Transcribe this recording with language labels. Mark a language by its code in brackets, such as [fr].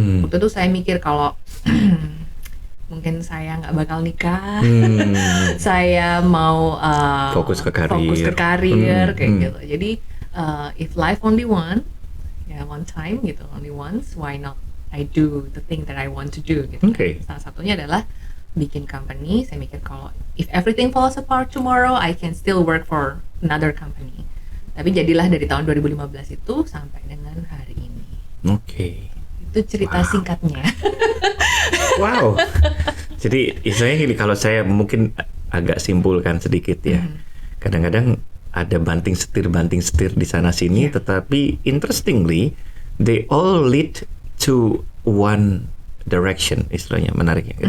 [id] Waktu itu saya mikir kalau mungkin saya nggak bakal nikah, saya mau fokus ke karir kayak gitu. [en] Jadi if life only one time gitu, only once, why not I do the thing that I want to do gitu. [id] Salah satunya adalah bikin company. Saya mikir kalau [en] if everything falls apart tomorrow, I can still work for another company. [id] Tapi jadilah dari tahun 2015 itu sampai dengan hari ini. Itu cerita singkatnya. Wow. Jadi istilahnya gini, kalau saya mungkin agak simpulkan sedikit ya. Kadang-kadang ada banting setir di sana sini, tetapi [en] interestingly they all lead to one direction, [id] istilahnya menariknya.